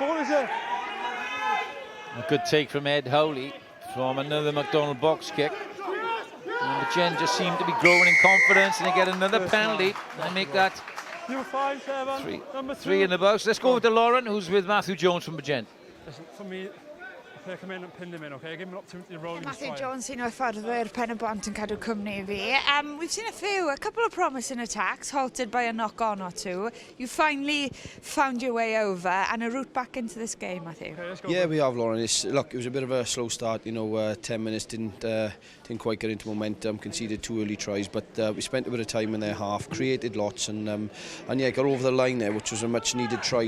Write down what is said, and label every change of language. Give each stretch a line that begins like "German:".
English: A good take from Ed Howley from another McDonald box kick. And Bridgend just seemed to be growing in confidence, and they get another penalty. They make that 3 in the box. Let's go over to Lauren, who's with Matthew Jones from Bridgend. Listen, for me, I come in and pin him in, okay? Give him an opportunity to roll in his Matthew fire.
Welsh: Jones, un o'r fforddwyr Pen-y-bont yn cadw cwmni fi.
English: We've seen a couple of promising attacks, halted by a knock-on or two. You finally found your way over and a route back into this game, Matthew. Okay, let's go. Yeah, we have, Lauren. Look, it was a bit of a slow start. 10 minutes didn't quite get into momentum. Conceded 2 early tries, but we spent a bit of time in their half, created lots, and yeah, got over the line there, which was a much-needed try.